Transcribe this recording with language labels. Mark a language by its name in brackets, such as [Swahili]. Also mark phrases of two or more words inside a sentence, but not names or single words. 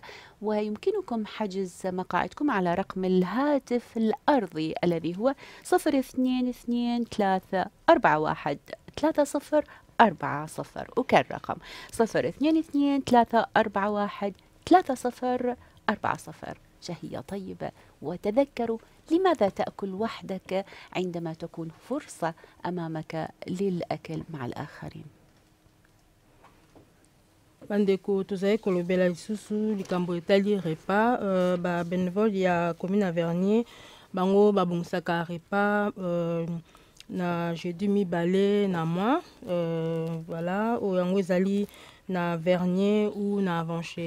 [Arabic] ويمكنكم حجز مقاعدكم على رقم الهاتف الأرضي الذي هو 0223413040. وكالرقم 0223413040. شهية طيبة، وتذكروا لماذا تأكل وحدك عندما تكون فرصة أمامك للأكل مع الآخرين. [Lingala] bandeko tozali kolobela lisusu likambo etali repas babénévole ya commune ya Vernier bango babongisaka repas na jeudi mibale na mois voilà oyo yango ezali na Vernier ou na Avanché.